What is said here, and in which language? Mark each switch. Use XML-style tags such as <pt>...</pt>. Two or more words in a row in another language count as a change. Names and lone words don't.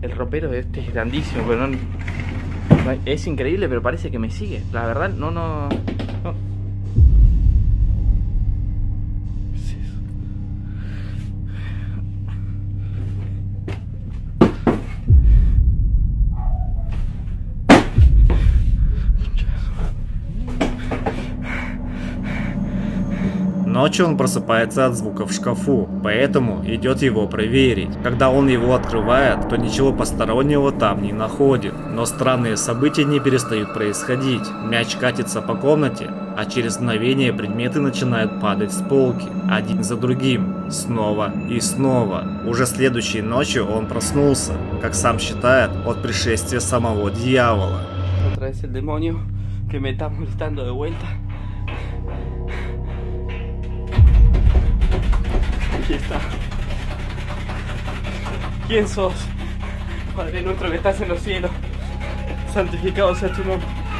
<es>ropero, este es grandísimo, pero no, es increíble, pero parece que me sigue. La verdad, no. ¿Qué es eso?</es> <ru>Ночью он просыпается от звука в шкафу, поэтому идет его проверить. Когда он его открывает, то ничего постороннего там не находит. Но странные события не перестают происходить. Мяч катится по комнате, а через мгновение предметы начинают падать с полки, один за другим, снова и снова. Уже следующей ночью он проснулся, как сам считает, от пришествия самого дьявола.</ru> <es>Otra vez el demonio que me está molestando de vuelta. Aquí está. ¿Quién sos? Padre nuestro que estás en los cielos, santificado sea tu nombre.</es>